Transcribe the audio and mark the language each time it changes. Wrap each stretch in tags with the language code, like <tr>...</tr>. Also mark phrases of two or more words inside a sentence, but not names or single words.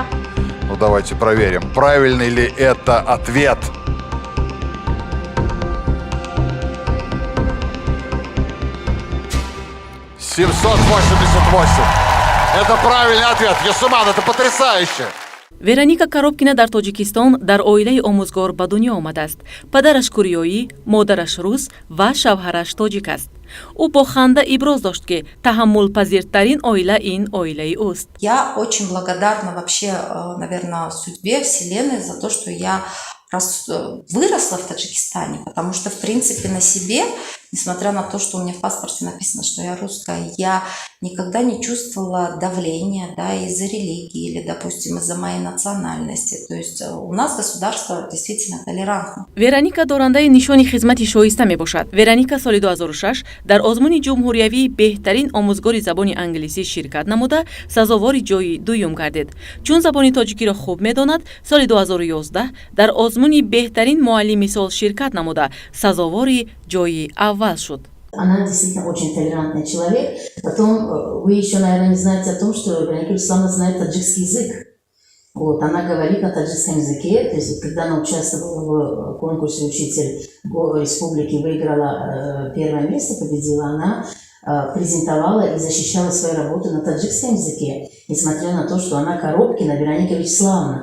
<ru>Ну, давайте проверим, правильный ли это ответ. — 788. Это правильный ответ. Юсуман, это потрясающе.</ru> <tg>Вероника Коробкина дар Тоҷикистон дар оилаи омӯзгор ба дунё омадааст. Падараш кӯриёӣ, модараш рус ва шавҳараш тоҷик аст. ӯ бо ханда иброз дошт ки таҳаммулпазиртарин оила ин оилаи ӯст.</tg> <ru>Я очень благодарна вообще, наверное, судьбе, Вселенной за то, что я выросла в Таджикистане, потому что, в принципе, на себе, несмотря на то, что у меня в паспорте написано, что я русская, я никогда не чувствовала давления, да, из-за религии или, допустим, из-за моей национальности. То есть у нас государство действительно толерантно.</ru> <tg>Вероника дорандаи нишони хизмати шоиста мебошад. Вероника соли 2006 дар озмуни ҷумҳуриявии беҳтарин омӯзгори забони англисӣ ширкат намуда, сазовори ҷойи дуюм гардид. Чун забони тоҷикиро хуб медонад, соли 2011 дар озмуни беҳтарин муаллими сол ширкат намуда, сазовори ҷойи аввал шуд.</tg> <ru>Она действительно очень толерантный человек. Потом вы еще, наверное, не знаете о том, что Вероника Вячеславовна знает таджикский язык. Вот, она говорит на таджикском языке. То есть, когда она участвовала в конкурсе «Учитель республики», выиграла первое место, победила, она презентовала и защищала свою работу на таджикском языке, несмотря на то, что она Коробкина Вероника Вячеславовна.</ru>